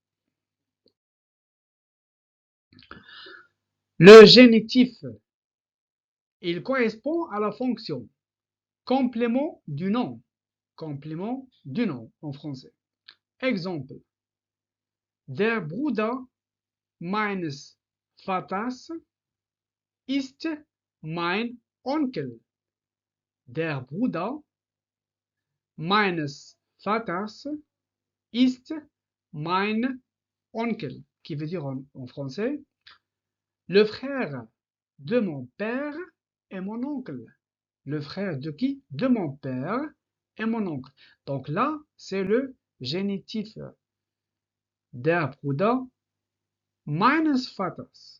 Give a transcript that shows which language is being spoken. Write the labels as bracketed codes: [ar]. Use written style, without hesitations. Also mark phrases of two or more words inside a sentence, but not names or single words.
[fr] Le génitif, il correspond à la fonction complément du nom. Complément du nom en français. Exemple. [de] Der Bruder meines Vaters ist mein Onkel. Der Bruder meines Vaters ist mein Onkel. [fr] Qui veut dire en français, le frère de mon père est mon oncle. Le frère de qui? De mon père et mon oncle. Donc là, c'est le génitif. [de] Der Bruder meines Vaters.